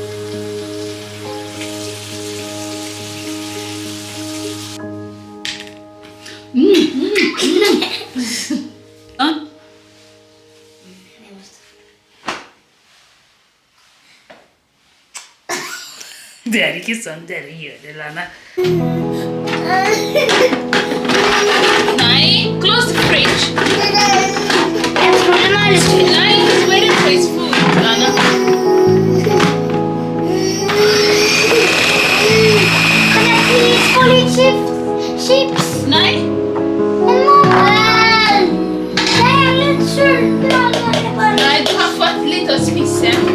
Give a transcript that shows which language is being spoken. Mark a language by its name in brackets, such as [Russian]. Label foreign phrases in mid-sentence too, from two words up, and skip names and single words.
[Norwegian] Sånn. Det er ikke sånn dere gjør det, Lana. Nei, [English] close the fridge. [Norwegian] Jeg tror den er litt tynn. Nei, [English] it's waiting for his food, Lana. [Norwegian] Kan jeg please få litt chips? Nei. Men mamma, jeg er litt sulten. Nei, du har fått litt å spise.